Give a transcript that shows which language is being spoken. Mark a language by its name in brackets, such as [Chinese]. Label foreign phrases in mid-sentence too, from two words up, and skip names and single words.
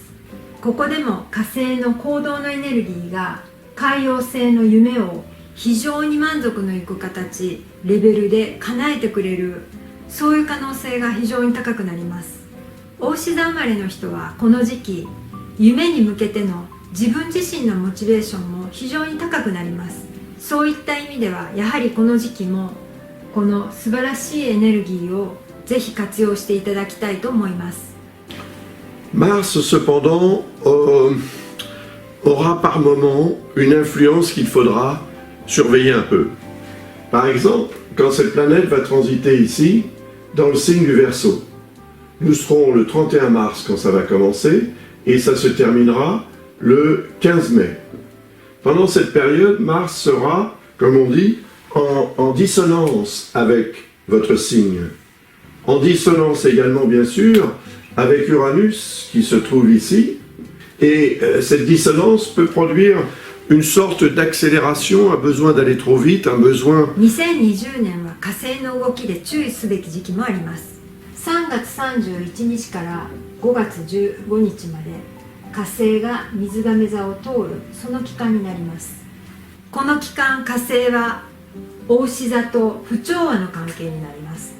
[Japanese] ここでも火星の行動のエネルギーが海王星の夢を非常に満足のいく形、レベルで叶えてくれる、そういう可能性が非常に高くなります。牡牛座生まれの人はこの時期夢に向けての自分自身のモチベーションも非常に高くなります。そういった意味ではやはりこの時期もこの素晴らしいエネルギーをぜひ活用していただきたいと思います。 [French] Mars, cependant, aura par moment une influence qu'il faudra surveiller un peu. Par exemple, quand cette planète va transiter ici, dans le signe du Verseau. Nous serons le 31 mars quand ça va commencer, et ça se terminera le 15 mai. Pendant cette période, Mars sera, comme on dit, en dissonance avec votre signe. En dissonance également, bien sûr, avec Uranus qui se trouve ici. Et cette dissonance peut produire une sorte d'accélération, un besoin d'aller trop vite, un besoin... [Japanese] 2020 年は火星の動きで注意すべき時期もあります。3月31日から5月15日まで火星が水亀座を通るその期間になります。この期間、火星は牡牛座と不調和の関係になります。